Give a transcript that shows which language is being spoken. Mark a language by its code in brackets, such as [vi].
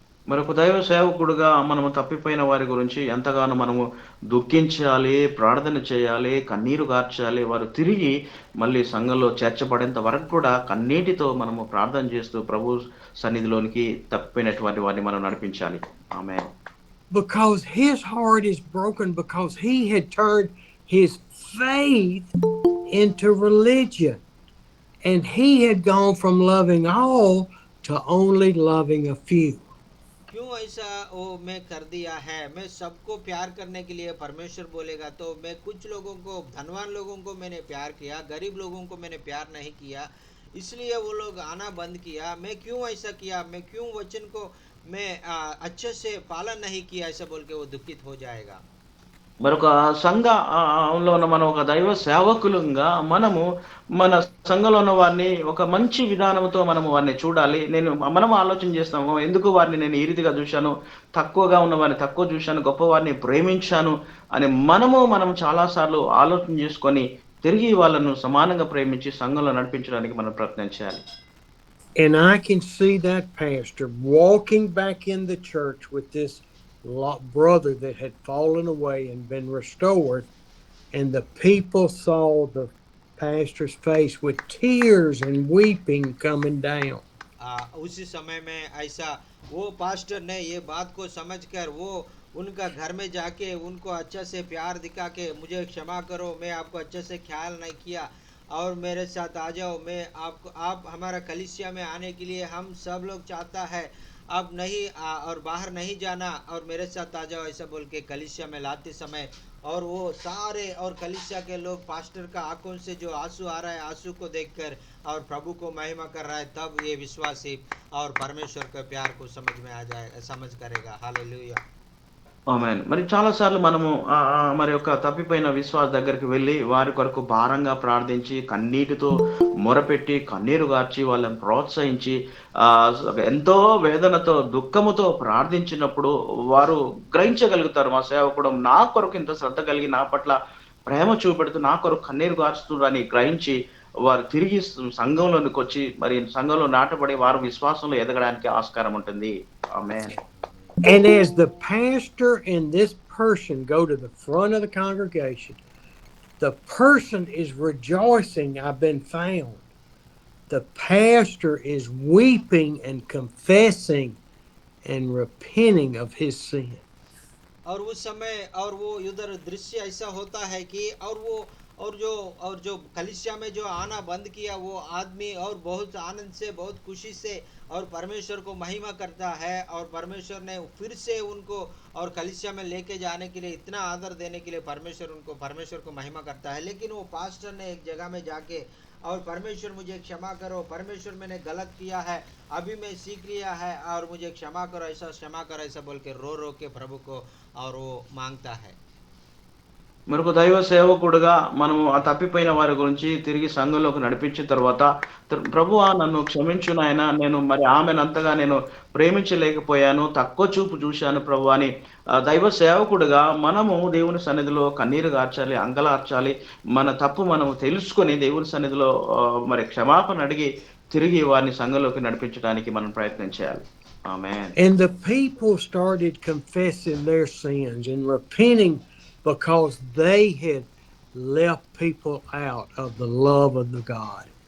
[te] మరొక దైవ సేవకుడుగా మనము తప్పిపోయిన వారి గురించి ఎంతగానో మనము దుఃఖించాలి, ప్రార్థన చేయాలి, కన్నీరు గార్చాలి. వారు తిరిగి మళ్ళీ సంఘంలో చేర్చబడేంత వరకు కూడా కన్నీటితో మనము ప్రార్థన చేస్తూ ప్రభు సన్నిధిలోనికి తప్పిపోయినటువంటి వారిని మనం నడిపించాలి. ఆమేన్. [en] Because his heart is broken because he had turned his faith into religion. And he had gone from loving all to only loving a few. [hi] क्यों ऐसा वो मैं कर दिया है, मैं सबको प्यार करने के लिए परमेश्वर बोलेगा तो मैं कुछ लोगों को, धनवान लोगों को मैंने प्यार किया, गरीब लोगों को मैंने प्यार नहीं किया, इसलिए वो लोग आना बंद किया। मैं क्यों ऐसा किया, मैं क्यों वचन को मैं अच्छे से पालन नहीं किया ऐसा बोल के वो दुखित हो जाएगा। [te] మరొక సంఘ లో ఉన్న మనం ఒక దైవ సేవకులంగా మనము మన సంఘంలో ఉన్న వారిని ఒక మంచి విధానంతో మనము వారిని చూడాలి. మనం ఆలోచన చేస్తాము. ఎందుకు వారిని నేను ఈ రీతిగా చూశాను, తక్కువగా ఉన్న వారిని తక్కువ చూశాను, గొప్పవారిని ప్రేమించాను అని మనం చాలా సార్లు ఆలోచన చేసుకొని తిరిగి వాళ్ళను సమానంగా ప్రేమించి సంఘంలో నడిపించడానికి మనం ప్రయత్నం చేయాలి. [en] And I can see that pastor walking back in the church with this brother that had fallen away and been restored, and the people saw the pastor's face with tears and weeping coming down. [hi] उसी समय में ऐसा वो pastor ने ये बात को समझकर वो उनका घर में जाके उनको अच्छा से प्यार दिखा के मुझे क्षमा करो, मैं आपको अच्छे से ख्याल नहीं किया और मेरे साथ आ जाओ, मैं आपको आप हमारा कलीसिया में आने के लिए हम सब लोग चाहता है, अब नहीं और बाहर नहीं जाना और मेरे साथ आ जाओ ऐसा बोल के कलीसिया में लाते समय और वो सारे और कलीसिया के लोग पास्टर का आंखों से जो आंसू आ रहा है आंसू को देखकर और प्रभु को महिमा कर रहा है, तब ये विश्वासी और परमेश्वर के प्यार को समझ में आ जाएगा, समझ करेगा। हालेलुया। [te] ఆమేన్. మరి చాలా సార్లు మనము మరి యొక్క తప్పిపోయిన విశ్వాస దగ్గరికి వెళ్లి వారి కొరకు భారంగా ప్రార్థించి కన్నీటితో మొరపెట్టి కన్నీరు గార్చి వాళ్ళని ప్రోత్సహించి ఎంతో వేదనతో దుఃఖముతో ప్రార్థించినప్పుడు వారు గ్రహించగలుగుతారు, మా సేవకుడు నా కొరకు ఇంత శ్రద్ధ కలిగి నా పట్ల ప్రేమ చూపెడుతూ నా కొరకు కన్నీరు గార్చుతున్నారని గ్రహించి వారు తిరిగి సంఘంలోనికి వచ్చి మరి సంఘంలో నాటబడి వారు విశ్వాసంలో ఎదగడానికి ఆస్కారం ఉంటుంది. ఆమేన్. [en] And as the pastor and this person go to the front of the congregation, the person is rejoicing, I've been found. The pastor is weeping and confessing and repenting of his sin. [hi] और उस समय और वो उधर दृश्य ऐसा होता है कि और जो कलीसिया में जो आना बंद किया वो आदमी और बहुत आनंद से बहुत खुशी से और परमेश्वर को महिमा करता है और परमेश्वर ने फिर से उनको और कलीसिया में लेके जाने के लिए इतना आदर देने के लिए परमेश्वर को महिमा करता है। लेकिन वो पास्टर ने एक जगह में जाके और परमेश्वर मुझे क्षमा करो, परमेश्वर मैंने गलत किया है, अभी मैं सीख लिया है और मुझे क्षमा करो ऐसा बोल के रो रो के प्रभु को और वो मांगता है। [te] మరొక దైవ సేవకుడుగా మనము ఆ తప్పిపోయిన వారి గురించి తిరిగి సంఘంలోకి నడిపించిన తర్వాత ప్రభువా నన్ను క్షమించు నాయనా, నేను మరి ఆమెను అంతగా నేను ప్రేమించలేకపోయాను, తక్కువ చూపు చూశాను ప్రభు అని దైవ సేవకుడుగా మనము దేవుని సన్నిధిలో కన్నీరు గార్చాలి, అంగలార్చాలి. మన తప్పు మనము తెలుసుకొని దేవుని సన్నిధిలో మరి క్షమాపణ అడిగి తిరిగి వారిని సంఘంలోకి నడిపించడానికి మనం ప్రయత్నం చేయాలి. ఆమేన్. [en] And the people started confessing their sins and repenting because they had left people out of the love of the God.